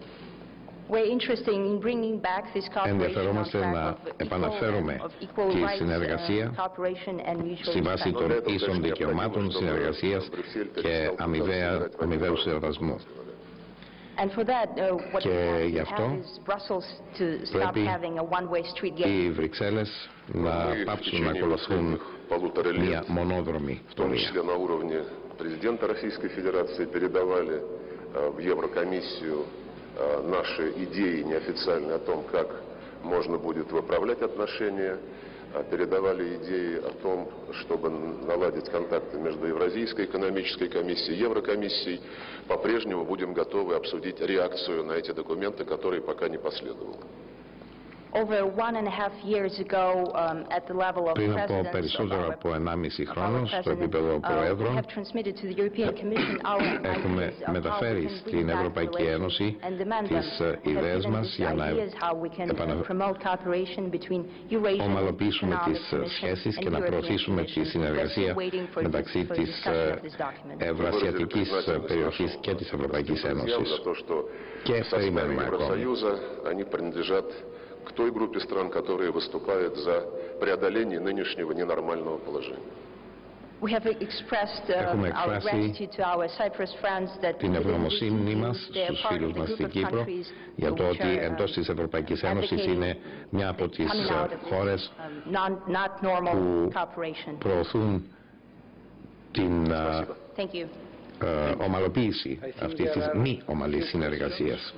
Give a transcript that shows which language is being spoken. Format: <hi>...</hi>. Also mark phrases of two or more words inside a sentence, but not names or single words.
<el>Ενδιαφερόμαστε να επαναφέρουμε τη συνεργασία στη βάση των ίσων δικαιωμάτων, συνεργασίας και αμοιβαίου σεβασμού. Και γι' αυτό πρέπει οι Βρυξέλλες να πάψουν να ακολουθούν μια μονόδρομη πορεία.</el> <ru>Президента Российской Федерации передавали в Еврокомиссию наши идеи неофициальные о том, как можно будет выправлять отношения, передавали идеи о том, чтобы наладить контакты между Евразийской экономической комиссией и Еврокомиссией. По-прежнему будем готовы обсудить реакцию на эти документы, которые пока не последовало.</ru> <el>Πριν από περισσότερο από 1,5 χρόνο, στο επίπεδο Προέδρων, έχουμε μεταφέρει στην Ευρωπαϊκή Ένωση τις ιδέες μας για να ομαλοποιήσουμε τις σχέσεις και να προωθήσουμε τη συνεργασία μεταξύ της Ευρασιατικής περιοχής και της Ευρωπαϊκής Ένωσης. Και περιμένουμε ακόμα.</el> <ru>К той группе стран, которые выступают за преодоление нынешнего ненормального положения.</ru> <el>Έχουμε εκφράσει την ευγνωμοσύνη μας στους φίλους μας στην Κύπρο για το ότι εντός της Ευρωπαϊκής Ένωσης είναι μια από τις χώρες που προωθούν την ομαλοποίηση αυτής της μη ομαλής συνεργασίας.</el>